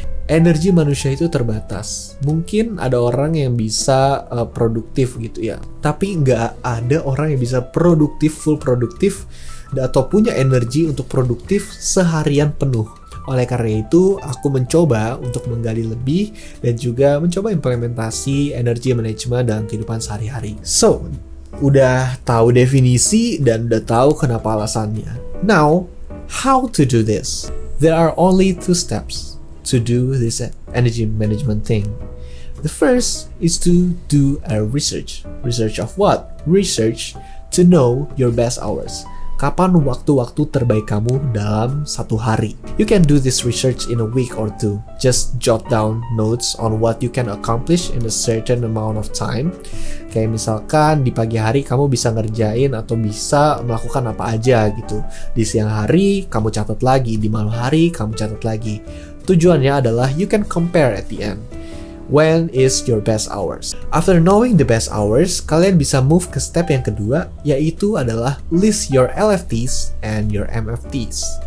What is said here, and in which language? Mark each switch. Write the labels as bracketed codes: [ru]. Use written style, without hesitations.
[id] Energi manusia itu terbatas. Mungkin ada orang yang bisa produktif gitu ya, tapi gak ada orang yang bisa full produktif atau punya energi untuk produktif seharian penuh. Oleh karena itu, aku mencoba untuk menggali lebih dan juga mencoba implementasi energy management dalam kehidupan sehari-hari. So, udah tahu definisi dan udah tahu kenapa alasannya. [en] Now, how to do this? There are only 2 steps to do this energy management thing. The first is to do a research. Research of what? Research to know your best hours. [id] Kapan waktu-waktu terbaik kamu dalam satu hari? [en] You can do this research in a week or 2. Just jot down notes on what you can accomplish in a certain amount of time. [id] Kayak misalkan di pagi hari kamu bisa ngerjain atau bisa melakukan apa aja gitu. Di siang hari kamu catat lagi, di malam hari kamu catat lagi. Tujuannya adalah [en] you can compare at the end. When is your best hours? After knowing the best hours, [id] kalian bisa [en] move ke step [id] yang kedua, yaitu adalah [en] list your LFTs and your MFTs.